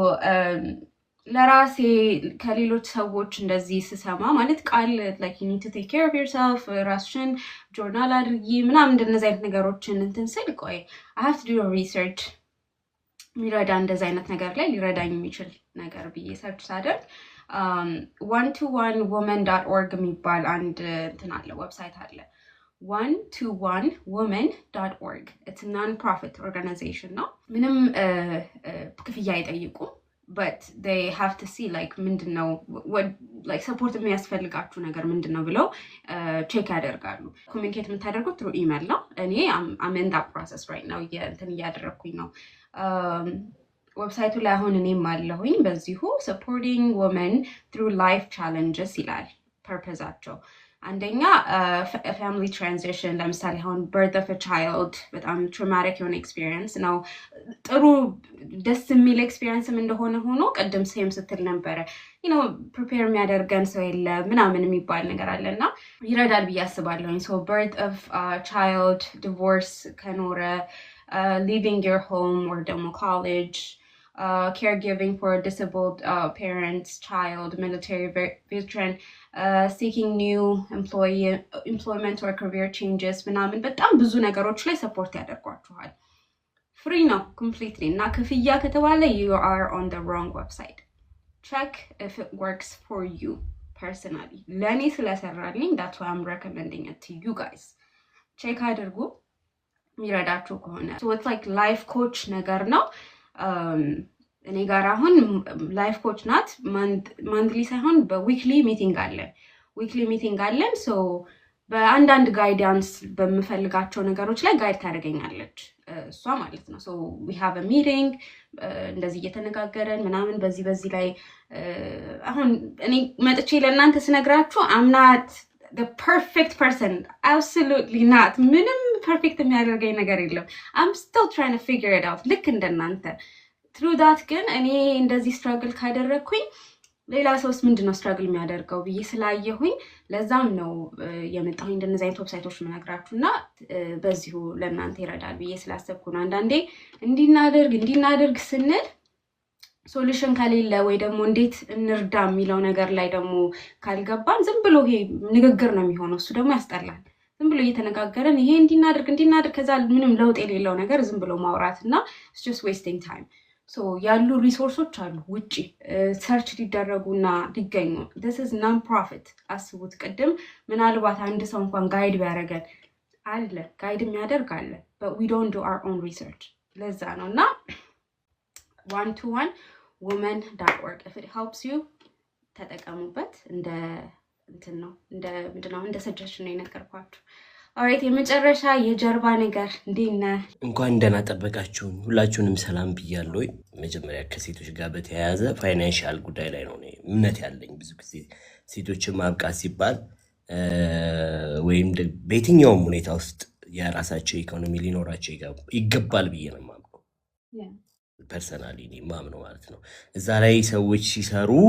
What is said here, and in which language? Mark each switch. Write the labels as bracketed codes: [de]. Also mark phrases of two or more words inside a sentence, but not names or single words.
[am] ለራሴ ከሌሎች ሰዎች እንደዚህ ስሰማ ማለት ቃል [en] like you need to take care of yourself፣ [am] ራስሽን ጆርናል አድርጊ ምናምን እንደነዚህ አይነት ነገሮችን እንትን ስል ቆይ [en] I have to do research [am] የሚረዳ እንደዚህ አይነት ነገር ላይ ሊረዳኝ የሚችል ነገር ብዬ ሰርች ሳደርግ one-to-one women.org የሚባል አንድ እንትን አለ፣ ዌብሳይት አለ። one-to-one-women.org [en] it's non profit organization [am] ነው። ምንም ክፍያ አይጠይቁም። [en] but they have to see like [am] ምንድነው [en] like support [am] የሚያስፈልጋችሁ ነገር ምንድነው ብለው ቼክ ያደርጋሉ። ኮሚኒኬት የምታደርጉት [en] through email [am] ነው። እኔ [en] I'm in that process right now [am] እንትን እያደረግኩኝ ነው። ዌብሳይቱ ላይ አሁን እኔም አለሁኝ በዚሁ [en] supporting women through life challenges [am] ይላል ፐርፐዛቸው። አንደኛ [en] family transition [am] ለምሳሌ አሁን birth [en] of a child [am] በጣም ትራውማቲክ የሆነ ኤክስፒሪየንስ ነው። ጥሩ ደስ የሚል ኤክስፒሪየንስም እንደሆነ ሆኖ ቅድም ሴም ስትል ነበረ ፕሪፔር የሚያደርገን ሰው የለ ምናምን የሚባል ነገር አለና ይረዳል ብዬ አስባለሁኝ። [en] ሶ birth of a child divorce ከኖረ leaving your home or ደግሞ college caregiving for a disabled parents, child, military veteran, seeking new employment or career changes [am] ምናምን በጣም ብዙ ነገሮች ላይ ሰፖርት ያደርጓችኋል። ፍሪ ነው [en] completely [am] እና ክፍያ ከተባለ [en] you are on the wrong website. Check if it works for you personally. [am] ለእኔ ስለሰራልኝ [en] that's why I'm recommending it to you guys. [am] ቼክ አድርጉ የሚረዳችሁ ከሆነ። [en] So it's like life coach [am] ነገር ነው። እኔ ጋር አሁን [en] life coach [am] ናት። ማንትሊ ሳይሆን በዊክሊ ሚቲንግ አለን። ሶ በአንዳንድ ጋይዳንስ በምፈልጋቸው ነገሮች ላይ ጋይድ ታደርገኛለች እሷ ማለት ነው። [en] so we have a meeting [am] እንደዚህ እየተነጋገረን ምናምን በዚህ ላይ አሁን እኔ መጥቼ ለእናንተ ስነግራችሁ አምናት [en] the perfect person, absolutely not. [am] ምንም ፐርፌክት የሚያደርገኝ ነገር የለም። [en] I'm still trying to figure it out [am] ልክ እንደናንተ [en] through that [am] ግን እኔ እንደዚህ ስትራግል ካደረግኩኝ ሌላ ሰውስ ምንድነው ስትራግል የሚያደርገው ብዬ ስላየሁኝ ለዛም ነው የመጣሁኝ እንደነዚህ አይነት ዌብሳይቶች መነግራችሁና በዚሁ ለእናንተ ይረዳል ብዬ ስላሰብኩ ነው። አንዳንዴ እንዲናደርግ ስንል ሶሉሽን ከሌለ ወይ ደግሞ እንዴት እንርዳ የሚለው ነገር ላይ ደግሞ ካልገባን ዝም ብሎ ይሄ ንግግር ነው የሚሆነው። እሱ ደግሞ ያስጠላል። ዝም ብሎ እየተነጋገረን ይሄ እንዲናደርግ ከዛ ምንም ለውጥ የሌለው ነገር ዝም ብሎ ማውራት እና [en] it's just wasting time. [am] ሶ ያሉ ሪሶርሶች አሉ ውጪ ሰርች ሊደረጉና ሊገኙ። [en] this is non profit [am] አስቡት። ቅድም ምናልባት አንድ ሰው እንኳን ጋይድ ቢያደርገን አለ ጋይድ የሚያደርግ አለ [en] but we don't do our own research። [am] ለዛ ነው እና one-to-one-women.org [en] if it helps you [am] ተጠቀሙበት። እንደ እንትን ነው እንደ ሰጀሽን ነው የነገርኳችሁ። ኦልራይት የመጨረሻ የጀርባ ነገር እንዴት ነህ? እንኳን ደህና ጠበቃችሁኝ። ሁላችሁንም ሰላም ብያለሁ። መጀመሪያ ከሴቶች ጋር በተያያዘ ፋይናንሻል ጉዳይ ላይ ነው እምነት ያለኝ። ብዙ ጊዜ ሴቶችን ማብቃት ሲባል ወይም በየትኛውም ሁኔታ ውስጥ የራሳቸው ኢኮኖሚ ሊኖራቸው ይገባል ብዬ ነው የማምነው። ፐርሰናሊ ማምነው ማለት ነው። እዛ ላይ ሰዎች ሲሰሩ